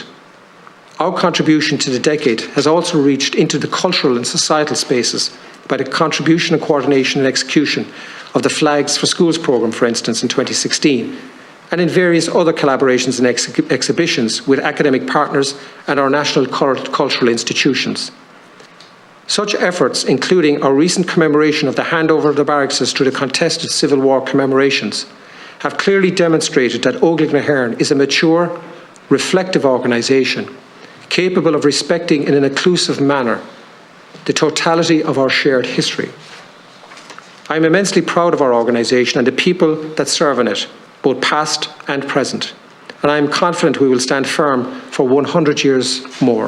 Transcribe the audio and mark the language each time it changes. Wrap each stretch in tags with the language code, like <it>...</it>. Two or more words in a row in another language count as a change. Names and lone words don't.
<en>Our contribution to the decade has also reached into the cultural and societal spaces by the contribution and coordination and execution of the Flags for Schools programme, for instance, in 2016, and in various other collaborations and exhibitions with academic partners and our national cultural institutions. Such efforts, including our recent commemoration of the handover of the barracks to the contested Civil War commemorations, have clearly demonstrated that Óglaigh na hÉireann is a mature, reflective organisation, capable of respecting in an inclusive manner the totality of our shared history. I am immensely proud of our organisation and the people that serve in it, both past and present, and I am confident we will stand firm for 100 years more.</en>